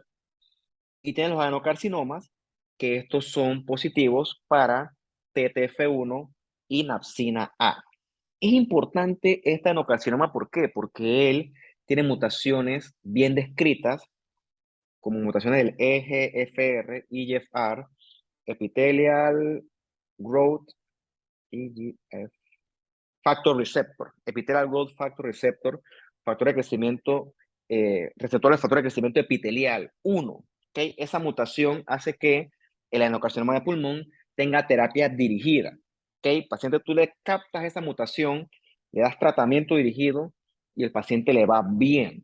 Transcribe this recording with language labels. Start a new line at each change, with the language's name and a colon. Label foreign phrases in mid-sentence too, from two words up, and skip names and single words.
Spanish: Y tienen los adenocarcinomas, que estos son positivos para TTF1 y napsina A. Es importante este adenocarcinoma, ¿por qué? Porque él tiene mutaciones bien descritas, como mutaciones del EGFR, EGFR,
English: Epithelial Growth,
Spanish: EGF,
English: Factor Receptor, Epithelial Growth Factor Receptor,
Spanish: factor de crecimiento, receptor de factor de crecimiento epitelial 1. ¿Okay? Esa mutación hace que el adenocarcinoma de pulmón tenga terapia dirigida. ¿Okay? Paciente, tú le captas esa mutación, le das tratamiento dirigido y el paciente le va bien.